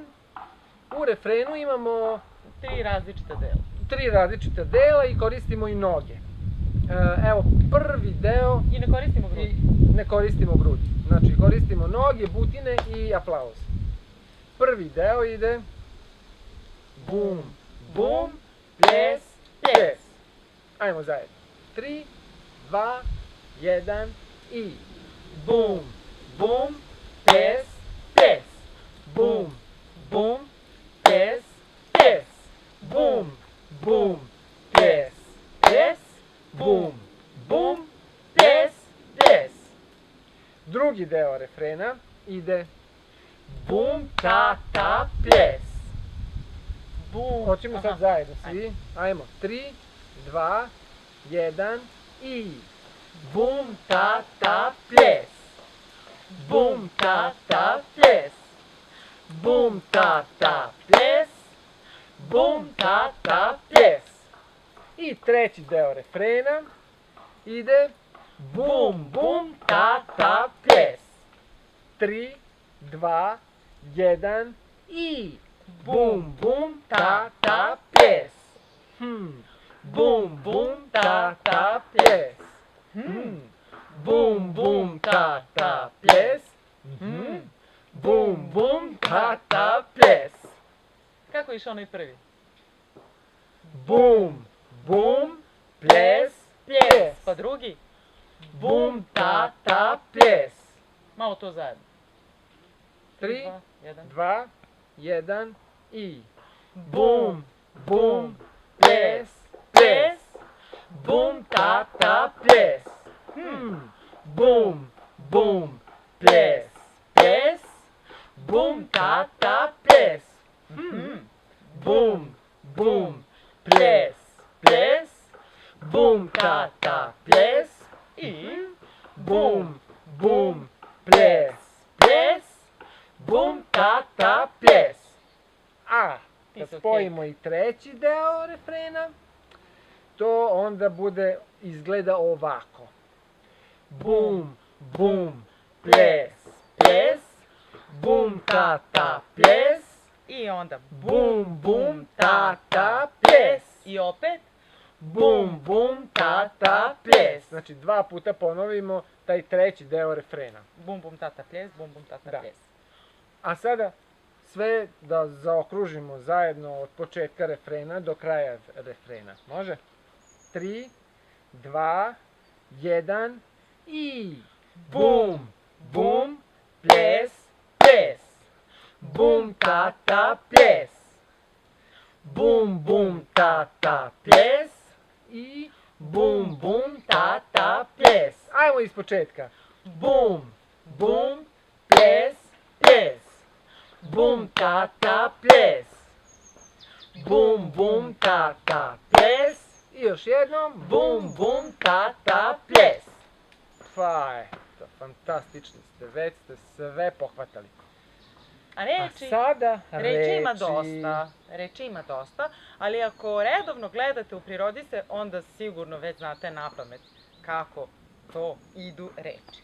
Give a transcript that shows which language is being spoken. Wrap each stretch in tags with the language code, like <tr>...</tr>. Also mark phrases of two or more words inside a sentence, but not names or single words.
<sr>U refrenu imamo 3 različita dela. 3 različita dela i koristimo i noge. Evo, prvi deo... I ne koristimo grudi. Ne koristimo grudi. Znači, koristimo noge, butine i aplauz. Prvi deo ide... Bum, bum, pljes, pljes. Ajmo zajedno. 3, 2, 1 i... Bum, bum, pljes, pljes. Bum, bum, pljes, pljes. Bum, bum, pljes, pljes. Bum, bum, pljes, pljes. Drugi deo refrena ide... Bum, ta, pljes. Bum. Hoćemo sad zajedno svi. Ajmo. 3, 2, 1 i... Bum, ta, pljes. Bum, ta, pljes. Bum, ta, pljes. Bum, ta, pljes. I treći deo refrena ide... Bum, bum, ta, pljes. 3, 2, 1 i... Bum, bum, ta, pljes. Bum, bum, ta, pljes. Bum, bum, ta, pljes. Bum, bum, tata, ples. Kako je išao onaj prvi? Bum, bum, ples, ples. Pa drugi? Bum, tata, ples. Malo to zajedno. 3, 1. 2, 1 i... Bum, bum, ples, ples. Bum, tata, ples. Bum, bum, ples, ples. Bum, tata, ples. Bum, bum, ples, ples. Bum, tata, ples. I? Bum, bum, ples, ples. Bum, tata, ples. A, kad spojimo i treći deo refrena, to onda izgleda ovako. Bum, bum, ples, ples. Bum, tata, ples. I onda Bum, bum, tata, ples. I opet? Bum, bum, tata, ples. Znači 2 puta ponovimo taj treći deo refrena. Bum, bum, tata, ples, bum, bum, tata, Da. ples. A sada sve da zaokružimo zajedno od početka refrena do kraja refrena. Može? 3, 2, 1 i... Bum, bum, ples, ples. Bum, tata, ples. Bum, bum, tata, ples. I bum, bum, tata, ples. Ajmo iz početka. Bum, bum, ples, ples. Bum, tata, ples. Bum, bum, tata, ples. I još jednom. Bum, bum, tata, ples. Pa eto, fantastični ste, već ste sve pohvatali. A reči? A sada Reči ima dosta, ali ako redovno gledate u Prirodi se, onda sigurno već znate napamet kako to idu reči.</sr>